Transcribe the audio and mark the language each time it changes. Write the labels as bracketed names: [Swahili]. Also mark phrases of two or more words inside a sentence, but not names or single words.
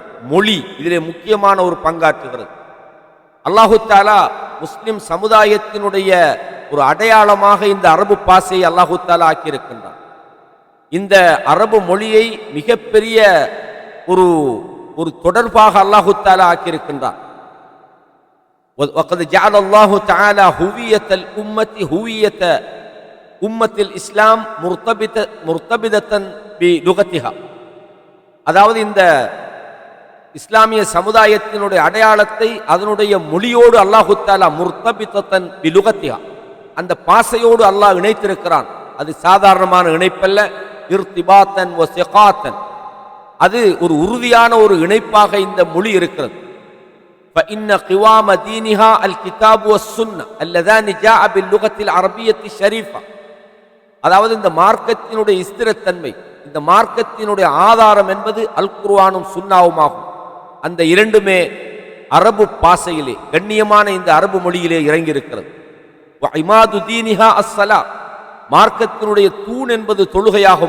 [Tamil] மொழி இதிலே முக்கியமான ஒரு பங்காற்றுகிறது. [Arabic] الله تعالى [Tamil] முஸ்லிம் சமுதாயத்தினுடைய ஒரு அடையாளமாக இந்த அரபு பாசையை [Arabic] الله تعالى [Tamil] ஆக்கியிருக்கின்றான். இந்த அரபு மொழியை மிகப்பெரிய ஒரு தொடர்பாக [Arabic] الله تعالى [Tamil] ஆக்கியிருக்கின்றான். [Arabic] وقد جعل الله تعالى هوية الأمة هوية أمة الإسلام مرتبطة بلغتها. [Tamil] அதாவது இந்த இஸ்லாமிய சமுதாயத்தினுடைய அடையாளத்தை அதனுடைய மொழியோடு [Arabic] الله تعالى مرتبطة بلغتها, [Tamil] அந்த பாசையோடு அல்லாஹ் இணைத்திருக்கிறான். அது சாதாரணமான இணைப்பல்ல, [Arabic] ارتباطا و وثيقا, [Tamil] அது ஒரு உறுதியான ஒரு இணைப்பாக இந்த மொழி இருக்கிறது. [Arabic] فإن قوام دينها الكتاب والسنة اللذان جاء باللغة العربية الشريفة. [Tamil] அதாவது இந்த மார்க்கத்தினுடைய ஸ்திரத்தன்மை, இந்த மார்க்கத்தினுடைய ஆதாரம் என்பது அல் குர்ஆனும் சுன்னாவுமாகும். அந்த இரண்டுமே அரபு பாசையிலே, கண்ணியமான இந்த அரபு மொழியிலே இறங்கி இருக்கிறது. [Arabic] وعماد دينها الصلاة, [Tamil] மார்க்கத்தினுடைய தூண் என்பது தொழுகையாகும்.